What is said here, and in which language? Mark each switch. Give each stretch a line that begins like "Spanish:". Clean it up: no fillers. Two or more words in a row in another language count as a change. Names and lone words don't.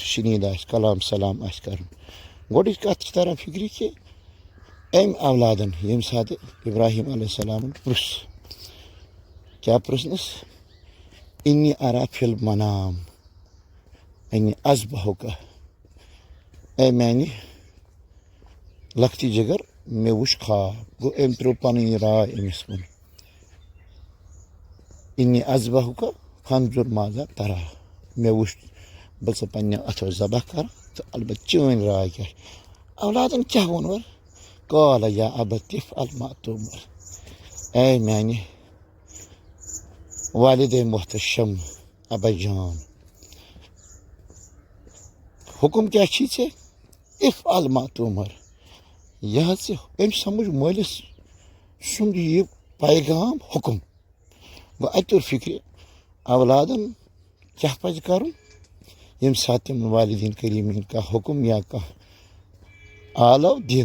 Kashmiri: شنیٖد آسہِ کلام سلام آسہِ کَرُن گۄڈٕچ کَتھ چھِ تران فِکرِ کہِ أمۍ اولادن ییٚمہِ ساتہٕ ابراہیٖم علیہ السلامن پرُژھ کیٛاہ پرُژھنَس
Arabic: اِنی ارا فِل منام اِنی اذبحُکا
Kashmiri: اے میانہِ لۄکٹہِ جگر مےٚ وٕچھ خواب گوٚو أمۍ ترٛوو پنٕنۍ راے أمِس کُن
Arabic: اِنی اذبحُکا فنظُر ماذا ترا
Kashmiri: مےٚ وٕچھ بہٕ ژٕ پنٛنٮ۪و اَتھو ذبح کَرٕ تہٕ البتہٕ چٲنۍ راے کیٛاہ چھِ اولادن کیٛاہ ووٚن
Arabic: قال یا ابت افعل ما تؤمر
Kashmiri: اے میانہِ والدے محتشم ابا جان حُکُم کیٛاہ چھی ژےٚ
Arabic: افعل ما تؤمر
Kashmiri: یہِ حظ ژٕ أمۍ سمجھ مٲلِس سُنٛد یہِ پیغام حُکُم گوٚو اَتہِ توٚر فِکرِ اولادن کیٛاہ پَزِ کَرُن ییٚمہِ ساتہٕ تِمن والدیٖن کریٖمٕنۍ کانٛہہ حُکُم یا کانٛہہ آلو دِنہٕ